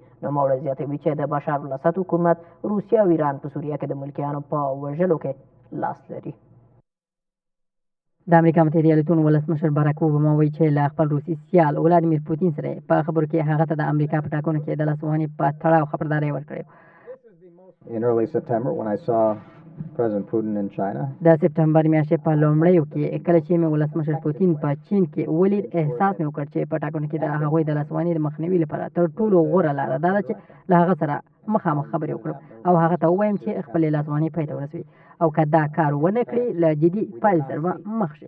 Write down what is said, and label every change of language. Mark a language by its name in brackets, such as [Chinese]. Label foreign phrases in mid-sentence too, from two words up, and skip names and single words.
[Pashto] نوموړی زیاتوي چې د بشار الاسد حکومت روسیه او ایران په سوریه کې د ملکیانو په وژلو کې لاس لري. د امریکا متحده ایالتونو ولسمشر باراک اوباما وایي چې له خپل روسي سیال ولادیمیر پوتین سره په خبرو کې هغه ته د امریکا په ټاکنو کې د لاسوهنې په تړاو خبرداری ورکړې. [English] In early September, when I saw President Putin in China, [Pashto] د سپتمبر میاشتې په لومړیو کې کله چې مې ولسمشر پوتین په چین کې ولید، احساس مې وکړ چې په ټاکنو کې د هغوی د لاسوهنې د مخنیوي لپاره تر ټولو غوره لاره دا ده چې له هغه سره مخامخ خبرې وکړم او هغه ته ووایم چې خپلې لاسوهنې پای ته ورسوي او که دا کار ونه کړي له جدي پایلې سره به مخ شي.